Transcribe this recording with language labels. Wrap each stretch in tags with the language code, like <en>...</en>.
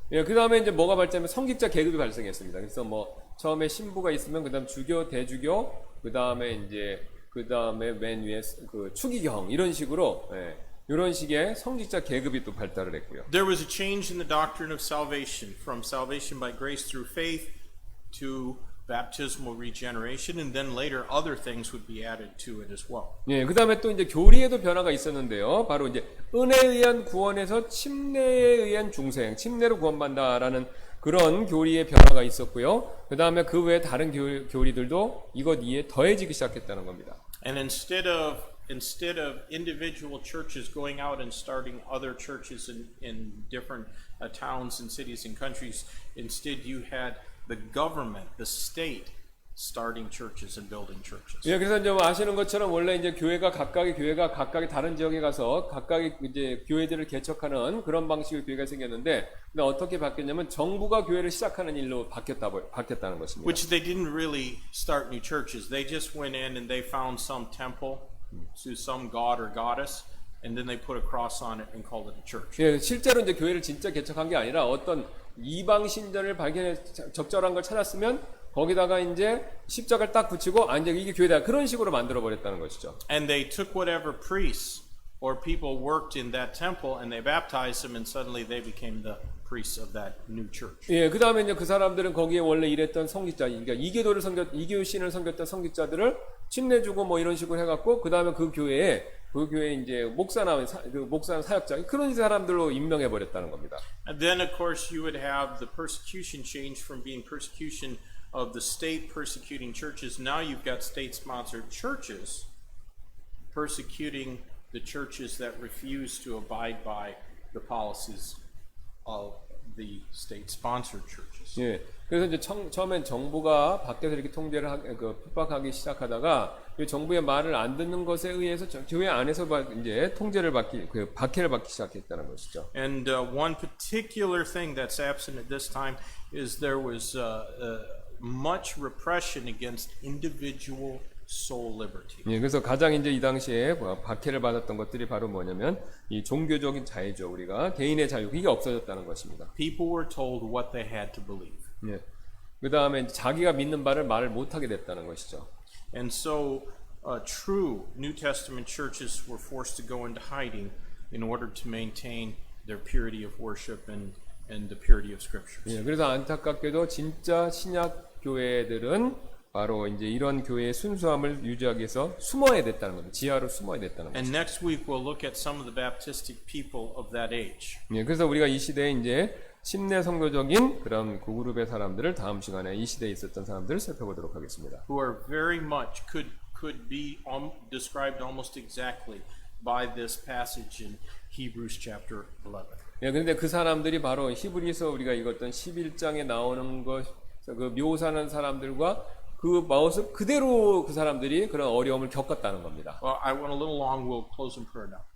<ko>예, 그 다음에 이제 뭐가 발전하면 성직자 계급이 발생했습니다. 그래서 뭐 처음에 신부가 있으면 그 다음 주교, 대주교, 그 다음에 맨 위에 그 추기경 이런 식으로 예, 이런 식의 성직자 계급이 또 발달을 했고요.</ko> <en>There was a change in the doctrine of salvation from salvation by grace through faith to baptismal regeneration, and then later other things would be added to it as well.</en> <ko>예, 그 다음에 또 이제 교리에도 변화가 있었는데요. 바로 이제 은혜에 의한 구원에서 침례에 의한 중생, 침례로 구원받는다라는 그런 교리의 변화가 있었고요. 그 다음에 그 외에 다른 교리들도 이것 이에 더해지기 시작했다는 겁니다.</ko> <en>And instead of individual churches going out and starting other churches in different towns and cities and countries, instead you had the government, the state, starting churches and building churches.</en> <ko>예, 그래서 이제 아시는 것처럼 원래 이제 교회가 각각의 다른 지역에 가서 각각의 이제 교회들을 개척하는 그런 방식의 교회가 생겼는데, 근데 어떻게 바뀌었냐면 정부가 교회를 시작하는 일로 바뀌었다는 것입니다.</ko> <en>Which they didn't really start new churches. They just went in and they found some temple to some god or goddess, and then they put a cross on it and called it a church.</en> <ko>예, 실제로 이제 교회를 진짜 개척한 게 아니라 어떤 이방 신전을 적절한 걸 찾았으면 거기다가 이제 십자가를 딱 붙이고 이제 이게 교회다 그런 식으로 만들어 버렸다는 것이죠.</ko> <en>And they took whatever priests or people worked in that temple and they baptized them, and suddenly they became the priests of that new church.</en> <ko>예, 그 다음에 이제 그 사람들은 거기에 원래 일했던 성직자, 그러니까 이교 신을 섬겼던 성직자들을 침례주고 뭐 이런 식으로 해갖고 그 다음에 그 교회에 이제 목사나 사역자 그런 사람들로 임명해 버렸다는 겁니다.</ko> <en>And then of course you would have the persecution change from being persecution of the state persecuting churches. Now you've got state-sponsored churches persecuting the churches that refuse to abide by the policies of the state-sponsored churches.</en> <ko>예, 그래서 이제 처음엔 정부가 밖에서 이렇게 통제를 핍박하기 시작하다가 정부의 말을 안 듣는 것에 의해서 교회 안에서 이제 박해를 받기 시작했다는 것이죠.</ko> <en>And one particular thing that's absent at this time is there was much repression against individual soul liberty.</en> <ko>예, 그래서 가장 이제 이 당시에 박해를 받았던 것들이 바로 뭐냐면 이 종교적인 자유죠. 우리가 개인의 자유 이게 없어졌다는 것입니다.</ko> <en>People were told what they had to believe.</en> <ko>예, 그 다음에 자기가 믿는 바를 말을 못하게 됐다는 것이죠.</ko> <en>And so true New Testament churches were forced to go into hiding in order to maintain their purity of worship and the purity of scriptures.</en> <ko>예, 그래서 안타깝게도 진짜 신약 교회들은 바로 이제 이런 교회의 순수함을 유지하기 위해서 숨어야 됐다는 겁니다. 지하로 숨어야 됐다는</ko> <en>And</en> <ko>거죠.</ko> <en>next week we'll look at some of the Baptistic people of that age.</en> <ko>예, 그래서 우리가 이 시대에 이제 침례 성도적인 그런 그 그룹의 사람들을 다음 시간에 이 시대에 있었던 사람들을 살펴보도록 하겠습니다.</ko> <en>Who are very much could be described almost exactly by this passage in Hebrews chapter 11.</en> <ko>예, 그런데 그 사람들이 바로 히브리서 우리가 읽었던 11장에 나오는 그 묘사하는 사람들과 그 모습 그대로 그 사람들이 그런 어려움을 겪었다는 겁니다.</ko> <en>Well, I went a little long. We'll close in prayer now.</en>